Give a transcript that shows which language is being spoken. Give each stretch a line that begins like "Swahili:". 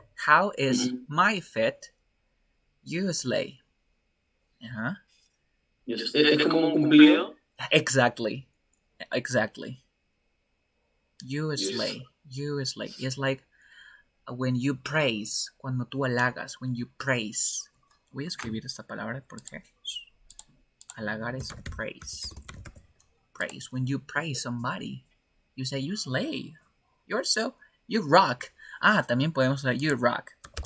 English: How is my fit? You slay. Uh-huh.
Spanish: Yes. Es como un cumplido.
English: Exactly. Exactly. You slay. You slay. It's like when you praise.
Spanish: Cuando tú halagas.
English: When you praise.
Spanish: Voy a escribir esta palabra porque halagar es praise.
English: Praise. When you praise somebody, you say you slay. You're so You rock.
Spanish: Ah, también podemos usar
English: you rock.